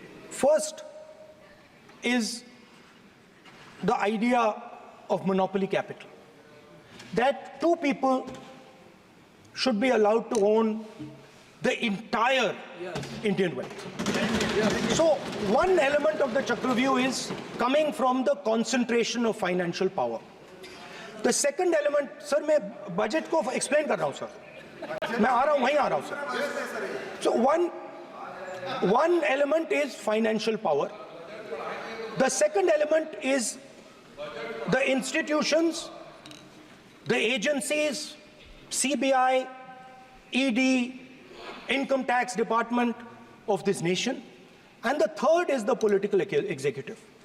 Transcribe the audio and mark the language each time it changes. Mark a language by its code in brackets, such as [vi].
[en] First is the idea of monopoly capital, that two people should be allowed to own the entire Indian wealth. So one element of the Chakravyuh is coming from the concentration of financial power. The second element, [hi] sir, मैं budget को explain कर रहा हूँ sir, मैं आ रहा हूँ, वहीं आ रहा हूँ sir. [en] So one element is financial power. The second element is the institutions, the agencies, CBI, ED, Income Tax Department of this nation, and the third is the political executive.